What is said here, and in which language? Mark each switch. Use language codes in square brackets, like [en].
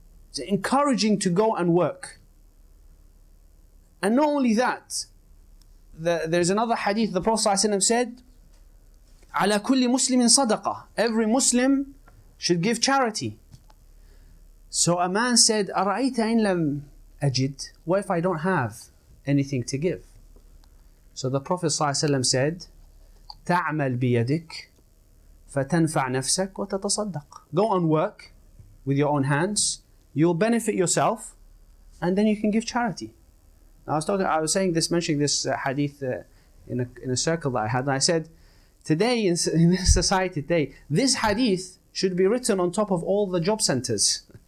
[en] It's encouraging to go and work. And not only that, there's another hadith, the Prophet ﷺ said, [ar] على كل مسلم صدقة. [en] Every Muslim should give charity. So a man said, [ar] أرأيت إن لم أجد? [en] What if I don't have anything to give? So the Prophet ﷺ said, [ar] تعمل بيدك فتنفع نفسك وتتصدق. [en] Go and work with your own hands. You'll benefit yourself, and then you can give charity. Now, I was mentioning this hadith in a circle that I had, and I said, today in this society today, this hadith should be written on top of all the job centres.